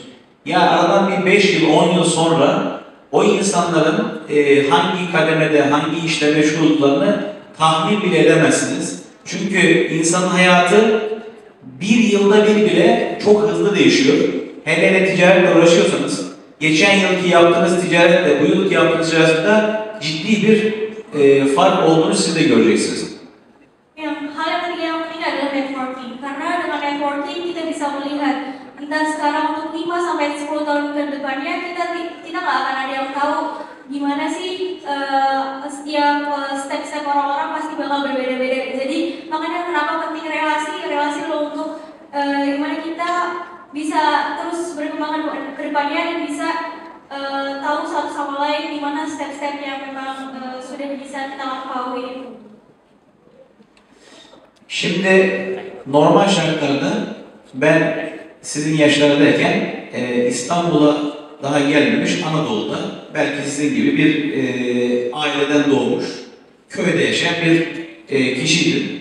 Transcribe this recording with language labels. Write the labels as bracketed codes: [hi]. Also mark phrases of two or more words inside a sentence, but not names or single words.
[tr] Ya aradan bir 5 yıl, 10 yıl sonra o insanların hangi kademede, hangi işle meşgul olduklarını tahmin bile edemezsiniz. Çünkü insanın hayatı bir yılda bir bile çok hızlı değişiyor. Hele hele ticaretle uğraşıyorsanız, geçen yılki yaptığınız ticaretle bu yılki yaptığınız ticaretle ciddi bir fark olduğunu siz de göreceksiniz. [id] Hal yang ketiga yang penting adalah networking. Karena dengan networking kita bisa melihat entah sekarang untuk 5 sampai 10 tahun ke depannya kita nggak akan ada yang tahu gimana sih setiap step-step orang-orang pasti bakal berbeda-beda. Jadi makanya kenapa penting relasi lo untuk gimana kita bisa terus berkembang ke depannya dan bisa tahu satu sama lain gimana step-step yang memang sudah bisa kita lampaui. [tr] Şimdi normal şartlarda ben sizin yaşlardayken İstanbul'a daha gelmemiş Anadolu'da belki sizin gibi bir aileden doğmuş, köyde yaşayan bir kişiydim.